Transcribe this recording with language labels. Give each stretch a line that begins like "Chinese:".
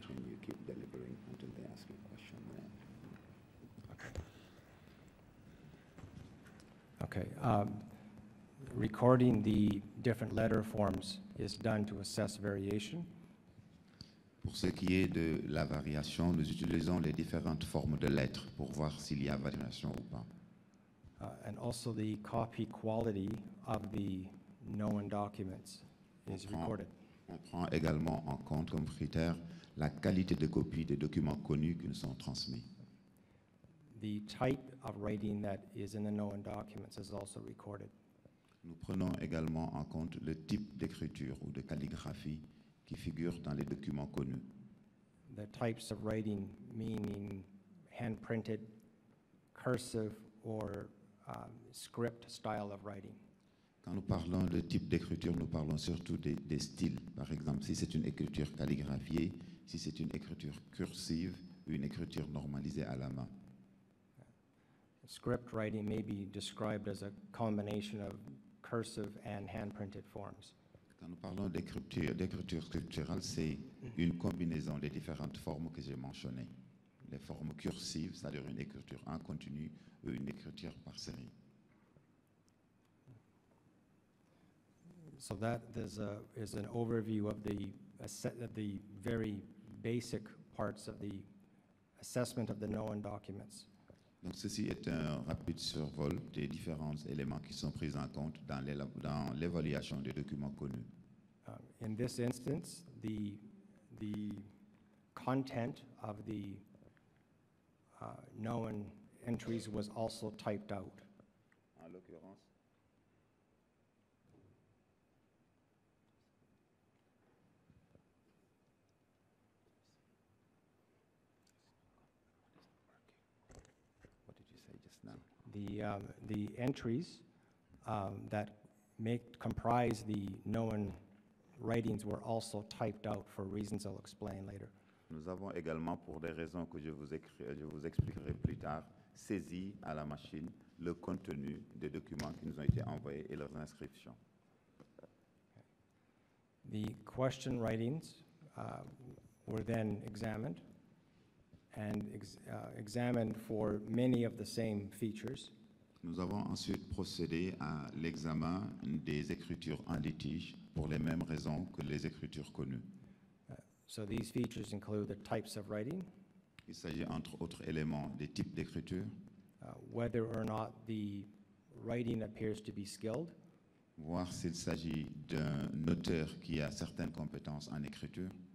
English: Can you keep delivering until they ask you a question? Okay. Recording the different letter forms is done to assess variation.
French: Pour ce qui est de la variation, nous utilisons les différentes formes de lettres pour voir s'il y a variation ou pas.
English: And also the copy quality of the known documents is recorded.
French: On prend également en compte comme critère la qualité de copie des documents connus qui nous sont transmis.
English: The type of writing that is in the known documents is also recorded.
French: Nous prenons également en compte le type d'écriture ou de calligraphie qui figure dans les documents connus.
English: The types of writing meaning hand-printed, cursive, or script style of writing.
French: Quand nous parlons de type d'écriture, nous parlons surtout des styles. Par exemple, si c'est une écriture calligraphiée, si c'est une écriture cursive ou une écriture normalisée à la main.
English: Script writing may be described as a combination of cursive and hand-printed forms.
French: Quand nous parlons d'écriture scripturale, c'est une combinaison des différentes formes que j'ai mentionnées. Les formes cursives, c'est-à-dire une écriture en continu ou une écriture par série.
English: So that is an overview of the very basic parts of the assessment of the known documents.
French: Donc ceci est un rapide survol des différents éléments qui sont pris en compte dans l'évaluation des documents connus.
English: In this instance, the content of the known entries was also typed out.
French: En l'occurrence,
English: what did you say just now? The entries that comprise the known writings were also typed out for reasons I'll explain later.
French: Nous avons également, pour des raisons que je vous expliquerai plus tard, saisi à la machine le contenu des documents qui nous ont été envoyés et leurs inscriptions.
English: The question writings were then examined and examined for many of the same features.
French: Nous avons ensuite procédé à l'examen des écritures en litige pour les mêmes raisons que les écritures connues.
English: So these features include the types of writing,
French: Il s'agit entre autres éléments des types d'écriture,
English: whether or not the writing appears to be skilled,
French: voir s'il s'agit d'un auteur qui a certaines compétences en écriture,